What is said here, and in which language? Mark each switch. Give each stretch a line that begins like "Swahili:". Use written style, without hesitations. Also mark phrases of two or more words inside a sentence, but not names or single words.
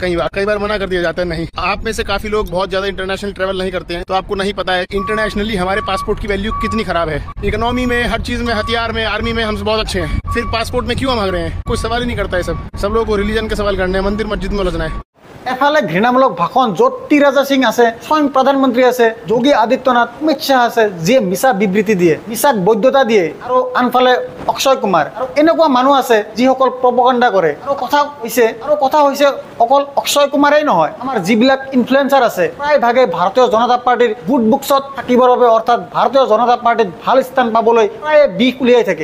Hindi: कई बार मना कर दिया जाता है नहीं। आप में से काफी लोग बहुत ज्यादा इंटरनेशनल ट्रैवल नहीं करते हैं, तो आपको नहीं पता है इंटरनेशनली हमारे पासपोर्ट की वैल्यू कितनी खराब है। इकोनॉमी में, हर चीज में, हथियार में, आर्मी में हम बहुत अच्छे हैं, फिर पासपोर्ट में क्यों हम भाग रहे हैं? कोई सवाल ही नहीं करता है। सब लोगों को रिलीजन के सवाल करने हैं, मंदिर मस्जिद में उलझना है।
Assamese: এফালে ঘৃণামূলক ভাষণ য'ত টি ৰাজা সিং আছে, স্বয়ং প্ৰধানমন্ত্ৰী আছে, যোগী আদিত্যনাথ, অমিত শ্বাহ আছে, যিয়ে মিছা বিবৃতি দিয়ে, মিছাক বৈধতা দিয়ে, আৰু আনফালে অক্ষয় কুমাৰ, আৰু এনেকুৱা মানুহ আছে যিসকল প্ৰপগাণ্ডা কৰে। আৰু কথা হৈছে অকল অক্ষয় কুমাৰেই নহয়, আমাৰ যিবিলাক ইনফ্লুৱেঞ্চাৰ আছে প্ৰায়ভাগে ভাৰতীয় জনতা পাৰ্টিৰ
English: good booksত
Assamese: থাকিবৰ বাবে, অৰ্থাৎ ভাৰতীয় জনতা পাৰ্টিত ভাল স্থান পাবলৈ প্ৰায় বিষ উলিয়াই থাকে।